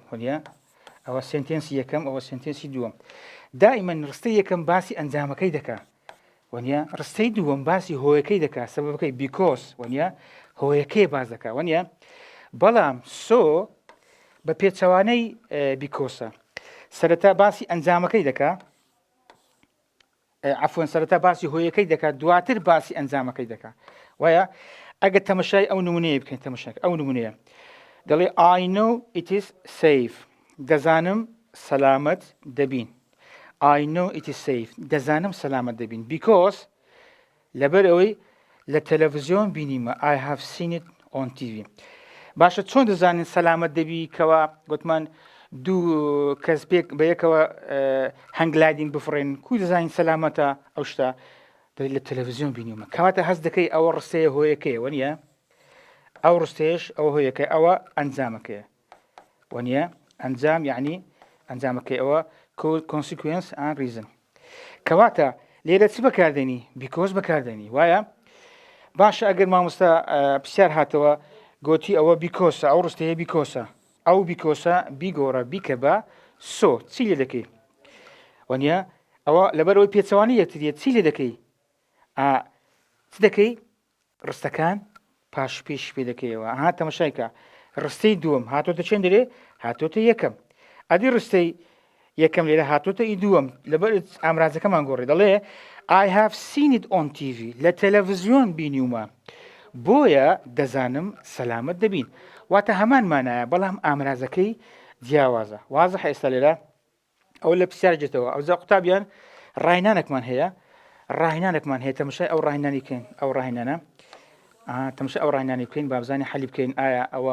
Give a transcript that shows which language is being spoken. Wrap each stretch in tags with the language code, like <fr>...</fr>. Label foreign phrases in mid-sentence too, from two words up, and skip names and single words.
<ckb>وەنیە ئەوە سنتێنسی یەکەم ئەوە سنتێنسی دووەم دائیمەن ڕستەی یەکەم باسی ئەنجامەکەی دەکات وەنیە ڕستەی دووەم باسی هۆیەکەی دەکات سەبەبەکەی because وەنیە هۆیەکەی باز دەکات وەنیە بەڵام so بە پێچەوانەی بیکۆسە سەرەتا باسی ئەنجامەکەی دەکات عەفوەن سەرەتا باسی هۆیەکەی دەکات دواتر باسی ئەنجامەکەی دەکات وایە ئەگە تەمەشای ئەو نمونەیە بکەین تەمەشاک ئەو نمونەیە دەڵێ</ckb> <en>I know it is safe</en> <ckb>دەزانم سەلامەت دەبین</ckb> <en>I know it is safe</en> <ckb>دەزانم سەلامەت دەبین because لەبەر ئەوەی لە تەلەڤیزیۆن بینیمە I</ckb> <en>have seen it on TV</en> <ckb>باشە چۆن دەزانین سەلامەت دەبی کەوا گوتمان دوو کەس پێک بەیەکەوە</ckb> <en>hang gliding</en> <ckb>بفڕێن کوی دەزانین سەلامەتە ئەو شتە لە تەلەڤیزیۆن بینیمە کەواتە هەست دەکەی ئەوە ڕستەیە هۆیەکەیە وەنیە ئەو ڕستەیەش ئەوە هۆیەکەی ئەوە ئەنجامەکەیە وەنیە ئەنجام یعنی ئەنجامەکەی ئەوە</ckb> <en>consequence and reason</en> <ckb>کەواتە لێرە چ بەکاردێنی because بەکاردێنی وایە باشە ئەگەر مامۆستا پرسیار هاتەوە گوتی ئەوە بیکۆسە ئەو ڕستەیە بیکۆسە ئەو بیکۆسە بیگۆڕە بیکە بە سۆ چی لێ دەکەی وەنیە ئەوە لەبەرەوەی پێچەوانی یەکتریە چی لێ دەکەی چ دەکەی ڕستەکان پاش پێش پێ دەکەیەوە ها تەمەشایکە ڕستەی دووەم هاتۆتە چێن دەرێ هاتۆتە یەکەم ئەدی ڕستەی یەکەم لێرە هاتوتە ئی دووەم لەبەر ئامرازەکەمان گۆڕێ دەڵێ</ckb> <en>I have seen it on TV</en> <ckb>لە تەلەڤیزیۆن بینیومە بۆیە دەزانم سەلامت دەبین واتە هەمانمانایە بەڵام ئامرازەکەی جیاوازە وازە ئێستا لێرە ئەو لە پرسیارجێتەوە ئەوزا قوتابیان ڕاهێنانێکمان هەیە ڕاهێنانێکمان هەیە تەمەشای ئەو ڕاهێنانی بکەین ئەو ڕاهێنانە تەمەشای ئەو ڕاهێنانی بکەین با بزانین حەلی بکەین ئایا ئەوە</ckb>